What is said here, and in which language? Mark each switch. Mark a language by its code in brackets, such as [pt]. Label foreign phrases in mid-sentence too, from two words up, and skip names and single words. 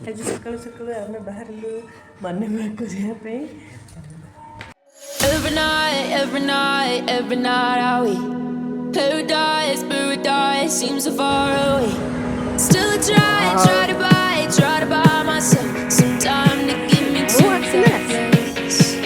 [or] ଆଜି ସକାଳୁ ସକାଳୁ ଆମେ ବାହାରିଲୁ [en] morning walk [or] କରିବା ପାଇଁ। [en] Every night are we paradise seems so far away. Still I try to buy myself some time to get me to that place.